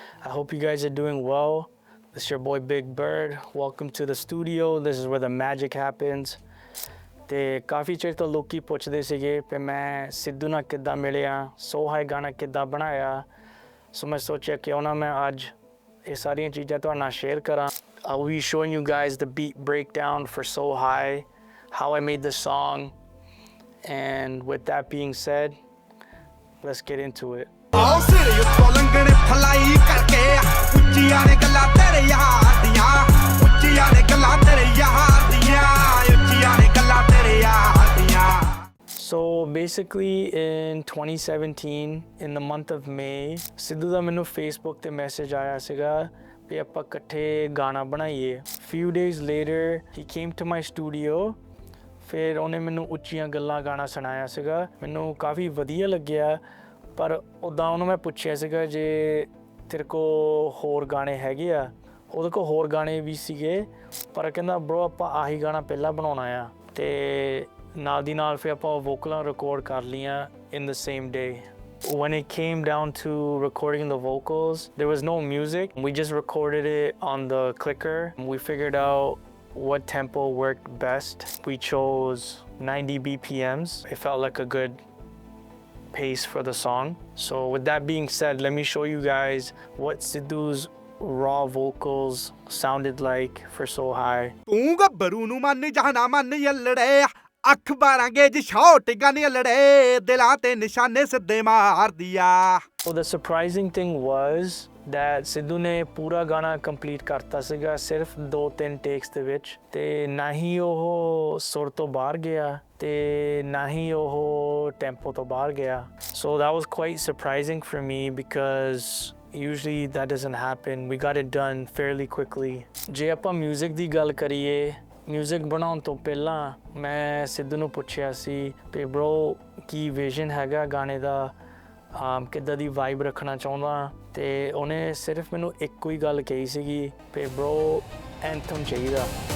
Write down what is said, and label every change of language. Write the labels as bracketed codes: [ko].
[en] I hope you guys are doing well. This is your boy Byg Byrd. Welcome to the studio. This is where the magic happens. [pa] ਤੇ ਕਾਫੀ ਚਿਰ ਤੋਂ ਲੋਕੀ ਪੁੱਛਦੇ ਸੀਗੇ ਕਿ ਮੈਂ ਸਿੱਧੂ ਨਾਲ ਕਿੱਦਾਂ ਮਿਲਿਆ, ਸੋ ਹਾਈ ਗਾਣਾ ਕਿੱਦਾਂ ਬਣਾਇਆ। ਸੋ ਮੈਂ ਸੋਚਿਆ ਕਿਉਂ ਨਾ ਮੈਂ ਅੱਜ ਇਹ ਸਾਰੀਆਂ ਚੀਜ਼ਾਂ ਤੁਹਾਡੇ ਨਾਲ ਸ਼ੇਅਰ ਕਰਾਂ। [en] I'll be showing you guys the beat breakdown for So High, how I made the song, and with that being said, let's get into it. [pa] ਆਓ ਸਿਰ ਉੱਤੋਂ ਲੰਘਣੇ ਫਲਾਈ ਕਰਕੇ ਉੱਚੀਆਂ ਨੇ ਗੱਲਾਂ ਤੇਰੇ ਯਾਰ ਦੀਆਂ ਉੱਚੀਆਂ ਨੇ ਗੱਲਾਂ ਤੇਰੇ ਯਾਰ ਦੀਆਂ ਉੱਚੀਆਂ ਨੇ ਗੱਲਾਂ ਤੇਰੇ ਯਾਰ ਦੀਆਂ। [en] So basically in 2017 in the month of May, [pa] Sidhu ਦਾ ਮੈਨੂੰ Facebook ਤੇ ਮੈਸੇਜ ਆਇਆ ਸੀਗਾ ਵੀ ਆਪਾਂ ਇਕੱਠੇ ਗਾਣਾ ਬਣਾਈਏ। [en] Few days later he came to my studio, [pa] ਫਿਰ ਉਹਨੇ ਮੈਨੂੰ ਉੱਚੀਆਂ ਗੱਲਾਂ ਗਾਣਾ ਸੁਣਾਇਆ ਸੀਗਾ। ਮੈਨੂੰ ਕਾਫੀ ਵਧੀਆ ਲੱਗਿਆ, ਪਰ ਉੱਦਾਂ ਉਹਨੂੰ ਮੈਂ ਪੁੱਛਿਆ ਸੀਗਾ ਜੇ ਤੇਰੇ ਕੋਲ ਹੋਰ ਗਾਣੇ ਹੈਗੇ ਆ। ਉਹਦੇ ਕੋਲ ਹੋਰ ਗਾਣੇ ਵੀ ਸੀਗੇ, ਪਰ ਕਹਿੰਦਾ ਬਰੋ ਆਪਾਂ ਆਹੀ ਗਾਣਾ ਪਹਿਲਾਂ ਬਣਾਉਣਾ ਆ, ਤੇ ਨਾਲ ਦੀ ਨਾਲ ਫਿਰ ਆਪਾਂ ਵੋਕਲਾਂ ਰਿਕਾਰਡ ਕਰ ਲਈਆਂ [en] in the same day. When it came down to recording the vocals, there was no music. We just recorded it on the clicker. We figured out what tempo worked best. We chose 90 BPMs. It felt like a good pace for the song. So with that being said, let me show you guys what Sidhu's raw vocals sounded like for So High. [pa] ਤੂੰ ਗੱਭਰੂ ਨੂੰ ਮੰਨ ਜਾਣਾ ਮੰਨ ਯੱਲੜੇ ਅੱਖ ਬਾਰਾਂਗੇ ਜੀ shot gun ਯੱਲੜੇ ਦਿਲਾਂ ਤੇ ਨਿਸ਼ਾਨੇ ਸਿੱਧੇ ਮਾਰਦੀ ਆ। [en] So the surprising thing was that [pa] Sidhu ਨੇ ਪੂਰਾ ਗਾਣਾ ਕੰਪਲੀਟ ਕਰਤਾ ਸੀਗਾ ਸਿਰਫ 2-3 ਟੇਕਸ ਦੇ ਵਿੱਚ, ਤੇ ਨਾ ਹੀ ਉਹ ਸੁਰ ਤੋਂ ਬਾਹਰ ਗਿਆ ਤੇ ਨਾ ਹੀ ਉਹ ਟੈਂਪੋ ਤੋਂ ਬਾਹਰ ਗਿਆ। [en] So that was quite surprising for me because usually that doesn't happen. We got it done fairly quickly. [pa] ਜੇ ਆਪਾਂ ਮਿਊਜ਼ਿਕ ਦੀ ਗੱਲ ਕਰੀਏ, ਮਿਊਜ਼ਿਕ ਬਣਾਉਣ ਤੋਂ ਪਹਿਲਾਂ ਮੈਂ ਸਿੱਧੂ ਨੂੰ ਪੁੱਛਿਆ ਸੀ ਕਿ ਬ్రో ਕੀ ਵਿਜ਼ਨ ਹੈਗਾ ਗਾਣੇ ਦਾ, ਕਿੱਦਾਂ ਦੀ ਵਾਈਬ ਰੱਖਣਾ ਚਾਹੁੰਦਾ, ਤੇ ਉਹਨੇ ਸਿਰਫ ਮੈਨੂੰ ਇੱਕੋ ਹੀ ਗੱਲ ਕਹੀ ਸੀਗੀ ਕਿ ਬ్రో ਐਂਥਮ ਚਾਹੀਦਾ।